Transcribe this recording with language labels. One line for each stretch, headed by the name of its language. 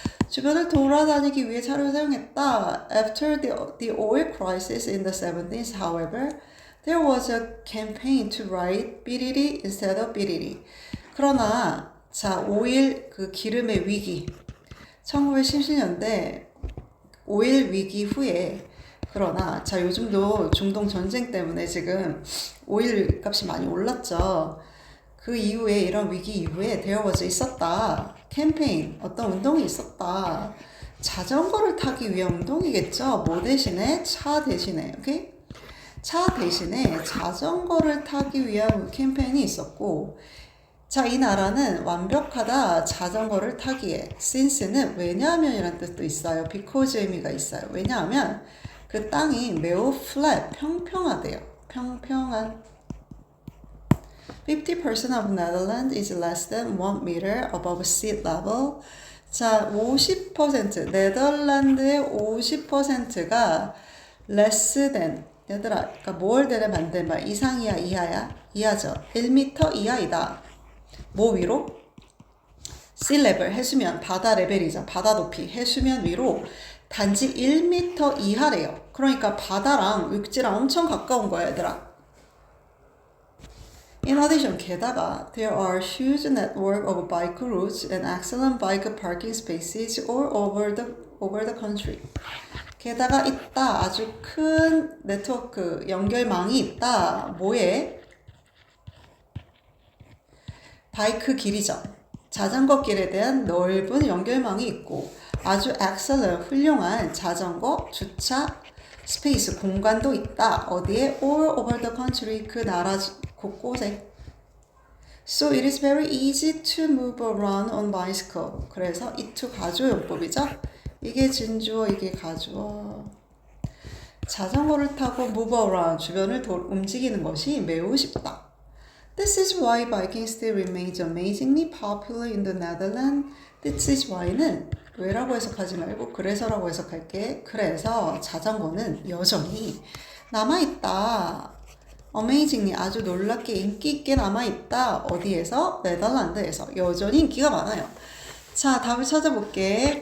Korean: 주변을 돌아다니기 위해 차를 사용했다.
English: After the oil crisis in the 70s, however, there was a campaign to write 삐리리 instead of 삐리리. 그러나
Korean: 자, 오일 그 기름의 위기. 1970년대 오일 위기 후에 그러나 자 요즘도 중동 전쟁 때문에 지금 오일 값이 많이 올랐죠. 그 이후에 이런 위기 이후에 있었다. 캠페인 어떤 운동이 있었다. 자전거를 타기 위한 운동이겠죠. 뭐 대신에 차 대신에 오케이? 차 대신에 자전거를 타기 위한 캠페인이 있었고 자, 이 나라는 완벽하다. 자전거를 타기에. since는 왜냐하면이라는 뜻도 있어요. because 의미가 있어요. 왜냐하면 그 땅이 매우 flat, 평평하대요. 평평한.
English: 50% of Netherlands is less than 1 meter above sea level.
Korean: 자, 50%, 네덜란드의 50%가 less than, 얘들아, 그러니까 뭘 되려 만든 말, 이상이야, 이하야? 이하죠. 1m 이하이다. 뭐 위로? sea level, 해수면, 바다 레벨이죠. 바다 높이, 해수면 위로 단지 1m 이하래요. 그러니까 바다랑 육지랑 엄청 가까운 거야, 얘들아.
English: In addition, 게다가 there are huge network of bike routes and excellent bike parking spaces all over the country.
Korean: 게다가 있다. 아주 큰 네트워크 연결망이 있다. 뭐에? 바이크 길이죠. 자전거 길에 대한 넓은 연결망이 있고 아주 excellent 훌륭한 자전거 주차 스페이스 공간도 있다.
English: 어디에? All over the country.
Korean: 그 나라 곳곳에.
English: So it is very easy to move around on bicycle.
Korean: 그래서 it to 가주어용법이죠. 이게 진주어, 이게 가주어. 자전거를 타고 move around, 주변을 움직이는 것이 매우 쉽다.
English: This is why biking still remains amazingly popular in the Netherlands.
Korean: This is why는 왜라고 해석하지 말고 그래서라고 해석할게. 그래서 자전거는 여전히 남아있다. amazingly 아주 놀랍게 인기 있게 남아있다. 어디에서? 네덜란드에서. 여전히 인기가 많아요. 자, 답을 찾아볼게.